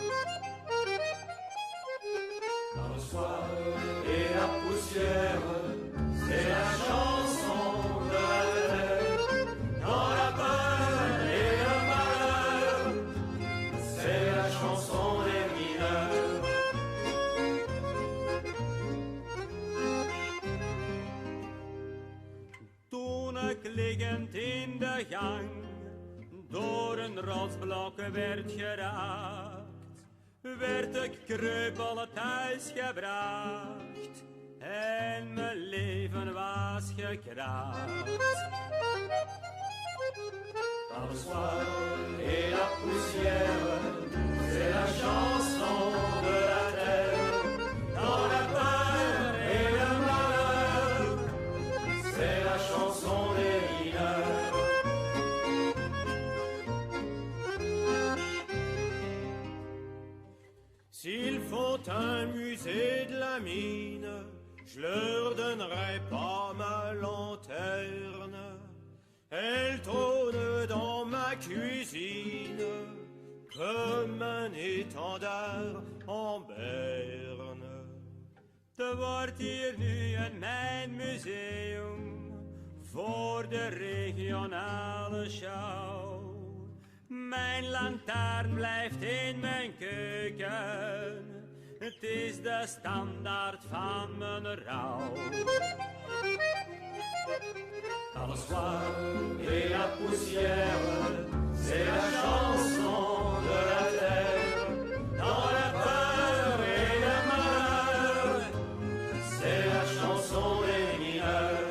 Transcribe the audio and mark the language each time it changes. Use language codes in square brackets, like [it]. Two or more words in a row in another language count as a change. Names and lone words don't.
[fr] Dans le soir et la poussière, c'est la chanson de la terre. Dans la peur et le malheur, c'est la chanson des mineurs. [nl] Toen ik liggend in de gang door een rotsblok werd geraakt, werd ik kreupel thuis gebracht en mijn leven was gekraakt. [fr] Dans le soir et la poussière, c'est la chanson de la terre. Dans la peur et le malheur, c'est la chanson des mineurs. S'ils font un musée de la mine, je leur donnerai pas ma lanterne. Elle trône dans ma cuisine comme un étendard en berne. [nl] Er wordt hier nu een mijnmuseum voor de regionale show. Mijn lantaarn blijft in mijn keuken, het is de standaard van mijn rouw. [fr] Dans le soir et la poussière, c'est la chanson de la terre. Dans la peur et le malheur, c'est la chanson des mineurs.